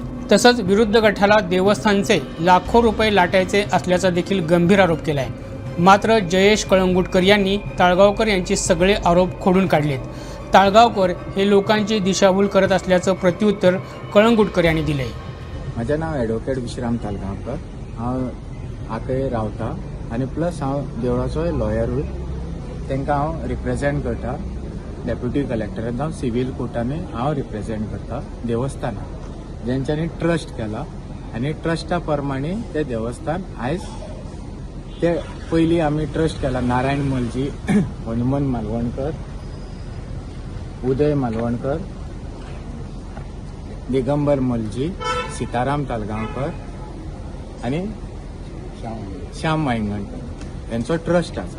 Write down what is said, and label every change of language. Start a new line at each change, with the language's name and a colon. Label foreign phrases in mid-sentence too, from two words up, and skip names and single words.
Marathi: तसंच विरुद्ध गटाला देवस्थानचे लाखो रुपये लाटायचे असल्याचा देखील गंभीर आरोप केला आहे। मात्र जयेश कळंगुटकर यांनी ताळगावकर यांचे सगळे आरोप खोडून काढलेत। ताळगावकर हे लोकांची दिशाभूल करत असल्याचं प्रत्युत्तर कळंगुटकर यांनी दिले।
Konkani: माझं नाव ॲडव्होकेट विश्राम ताळगावकर, हांव आकय रावता आनी प्लस हांव देवळाचो लॉयरूय। तांकां हांव रिप्रेझेंट करता डेप्युटी कलेक्टरांत, हांव सिव्हील कोर्टांनी हांव रिप्रेझेंट करता देवस्थानाक जेंच्यांनी ट्रस्ट केला आनी ट्रस्टा प्रमाणे ते देवस्थान आयज ते पयलीं आमी ट्रस्ट केला नारायण मलजी, हनुमन मालवणकर, उदय मालवणकर, दिगंबर मलजी, सीताराम ताळगावकर आनी श्याम वांयगणकर यांचो ट्रस्ट आसा।